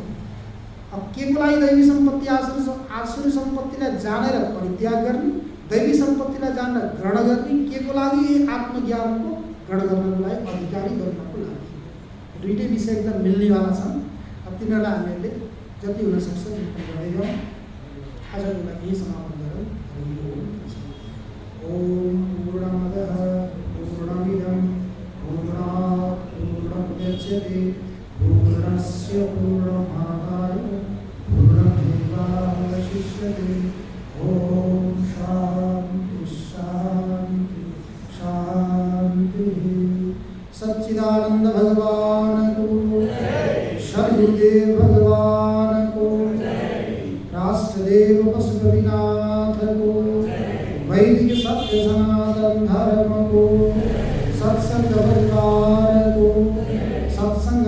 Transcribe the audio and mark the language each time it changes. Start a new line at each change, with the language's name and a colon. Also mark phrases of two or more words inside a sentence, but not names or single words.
Nepali: अब के को लागि दैवी सम्पत्ति आसुरी सम्पत्तिलाई जानेर परित्याग गर्ने, दैवी सम्पत्तिलाई जानेर ग्रहण गर्ने, के को लागि? आत्मज्ञानको ग्रहण गर्नको लागि, अधिकारी गर्नको लागि। दुईटै विषय एकदम मिल्नेवाला छन्। अब तिनीहरूलाई हामीहरूले जति हुनसक्छ त्यति गर्दै जाउँ। आजको लागि यही समापन गरौँ।
Sanskrit: ओम पूर्णमदः पूर्णमिदं पूर्णात् पूर्णमुदच्यते पूर्णस्य पूर्णमादाय पूर्णमेवावशिष्यते। ओम शांति शांति शांति।
Nepali: सच्चिदानंद भगवान को, सद्गुरुदेव भगवान को, राष्ट्रदेव पशुपतिनाथ को, वैदिक सत्य सनातन धर्म को, सत्संग परिवार को, सत्संग